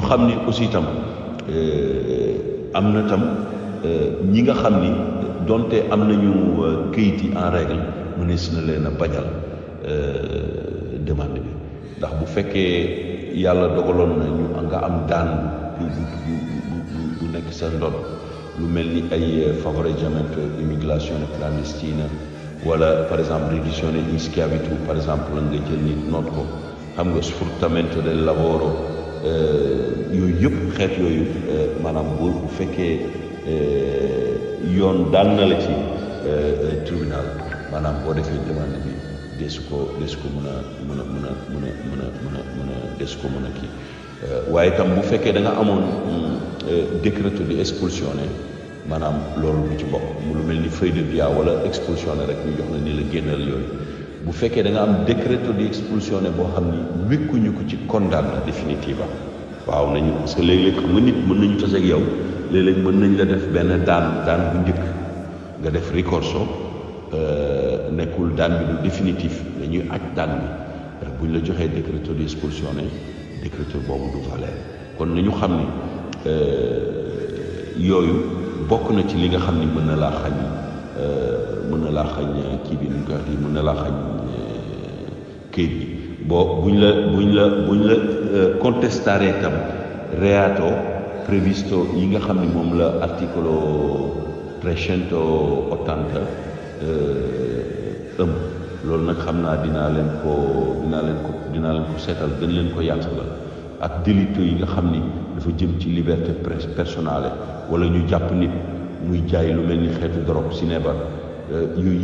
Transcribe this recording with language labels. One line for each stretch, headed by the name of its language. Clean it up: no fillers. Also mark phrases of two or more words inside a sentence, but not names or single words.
Wolof: xam ni aussi itam am na tam ñi nga xam ni donte am nañu këyit yi
French: en règle
Wolof: mënees na leen a bañal demande bi ndax bu fekkee yàlla dogaloon na ñu nga am daan bu nekk sa ndod lu mel ni ay
Italian: favoreggiamento immigrazione clandestina
Wolof: wala
French: par exemple
Italian: riduzione in schiavitù
French: par exemple
Wolof: la nga jël nit noot ko xam nga
Italian: sfruttamento del lavoro
Wolof: yooyu yëpp xeet yooyu maanaam bu fekkee yoon daan na la ci tribunal maanaam boo defee demande bi desu ko mën a kii waaye itam bu fekkee da nga amoon
Italian: décreto di expulsione
Wolof: maanaam loolu du ci bokk mu lu mel ni
French: feuille de via
Wolof: wala expulsione rek ñu jox la ni la génnal yooyu bu fekkee da nga am
Italian: décreto di expulsione
Wolof: boo xam ni wékkuñu ko ci
Italian: condanna definitiva
Wolof: waaw nañu
French: parce que
Wolof: léeg-léeg xam nga nit mën nañu tase ak yow léeg-léeg mën nañ la def benn daan bu njëkk nga def ricorso nekkul daan bi du définitif dañuy aj daan bi buñ la joxee
Italian: décreto di expulsione
Wolof: décreto boobu du valeur kon nañu xam ni yooyu bokk na ci li nga xam ni mën na laa xañ kii bi nu ñu koy wax mën na laa xañ këyit bi buñ la contestare tam
Italian: reato previsto
Wolof: yi nga xam ni moom la articolo 380 loolu nag xam naa dinaa leen ko seetal gën leen ko yaatalal ak délito yi nga xam ni dafa jëm ci
French: liberté personnelle
Wolof: wala ñu jàpp nit muy jaay lu mel ni xeetu drogue sinébar yooyu